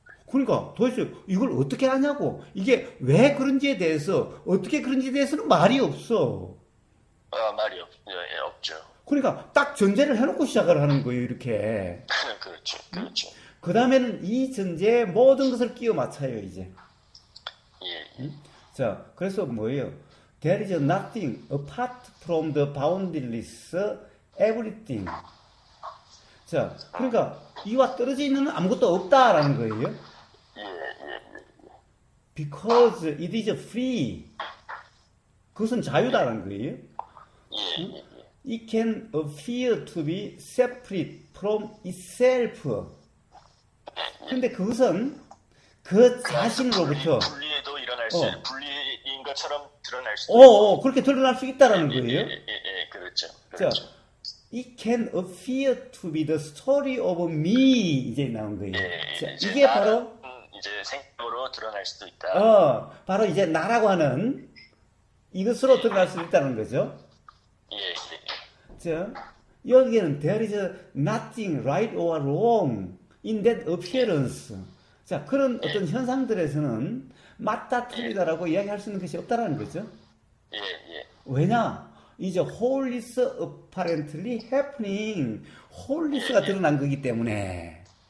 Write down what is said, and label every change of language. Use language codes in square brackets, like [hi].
[ko] 그러니까 도대체 이걸 어떻게 하냐고, 이게 왜 그런지에 대해서, 어떻게 그런지에 대해서는 말이 없어. 말이 없죠. 그러니까 딱 전제를 해놓고 시작을 하는 거예요, 이렇게. 그렇죠. 그 다음에는 이 전제에 모든 것을 끼워 맞춰요, 이제. 자, 그래서 뭐예요? [en] There is nothing apart from the boundless everything. [ko] 자, 그러니까 이와 떨어져 있는 아무것도 없다라는 거예요. [en] Because it is free. [ko] 그것은 자유다라는 거예요. [en] It can appear to be separate from itself. [ko] 근데 그것은 그 자신으로부터 분리해도 일어날 수, 분리인 것처럼 드러날 수. 그렇게 드러날 수 있다라는 거예요. 그렇죠. 자, [en] it can appear to be the story of me, [ko] 이제 나온 거예요. 자, 이게 바로 이제 생각으로 드러날 수도 있다. 바로 이제 나라고 하는 이것으로 드러날 수 있다는 거죠. 자, 여기에는 [en] there is nothing right or wrong in that appearance. [ko] 자, 그런 어떤 현상들에서는 맞다 틀리다라고 이야기할 수 있는 것이 없다라는 거죠. 왜냐? 이제 홀리스 [en] apparently happening, [ko] 홀리스가 드러난 거기 때문에.